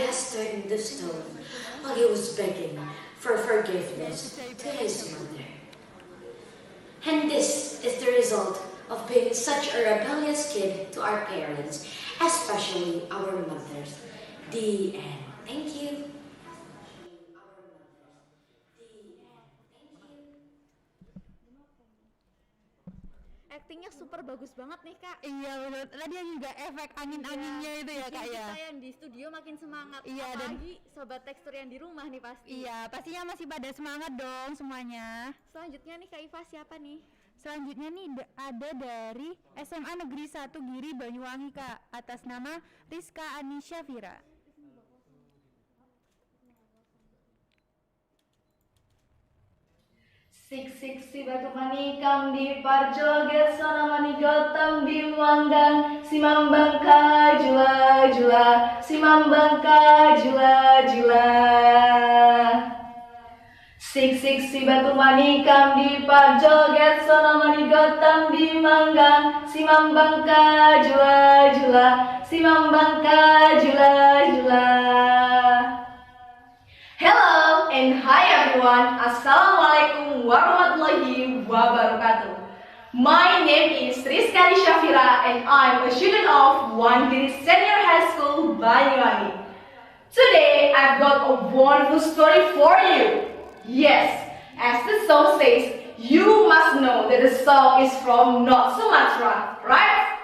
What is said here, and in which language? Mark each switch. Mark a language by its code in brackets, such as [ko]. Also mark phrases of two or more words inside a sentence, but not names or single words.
[en] in the stone while he was begging for forgiveness to his mother. And this is the result of being such a rebellious kid to our parents, especially our mothers. The end. Thank you. [id] Actingnya super bagus banget nih kak. Iya benar. Tadi juga efek angin-anginnya itu ya kak ya. Kita yang di studio makin semangat. Iya, apalagi sobat tekstur yang di rumah nih pasti. Iya pastinya masih pada semangat dong semuanya. Selanjutnya nih Kak Iva siapa nih? Selanjutnya nih ada dari SMA Negeri 1 Giri Banyuwangi kak, atas nama Rizka Anisha Fira. [ms] Sik si batu manikam di parjoget sana manigotam di manggang si mambangka jula jula si mambangka jula jula. Sik si batu manikam di parjoget sana manigotam di manggang si mambangka jula jula si mambangka jula jula. [en] Hello and hi everyone. [ar] السلام عليكم ورحمة الله وبركاته. [en] My name is Rizka Anisha Fira and I'm a student of 1 Giri Senior High School, Banyuwangi. Today I've got a wonderful story for you. Yes, as the song says, you must know that the song is from North Sumatra, right?